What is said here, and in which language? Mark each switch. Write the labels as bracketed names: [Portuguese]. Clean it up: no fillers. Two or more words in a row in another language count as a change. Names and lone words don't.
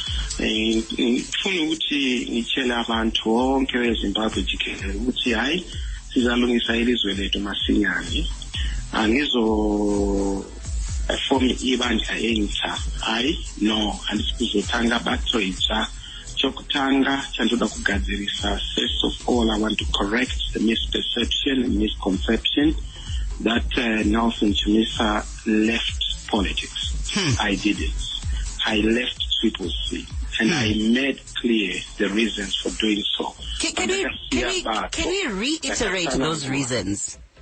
[North Ndebele] Ngifuna ukuthi ngitshele abantu bonke beZimbabwe jikelele ukuthi hayi sizalungisa ilizwe lethu masinyane. Angizo form ibandla entsha. Hayi no, andisikuzothanga batho itsha. [Shona] Chokutanga chandoda kugadzirisa. [English] First of all, I want to correct the misperception and misconception that Nelson Chamisa left politics. I didn't. I left C, and I made clear the reasons for doing so. Can we reiterate those reasons?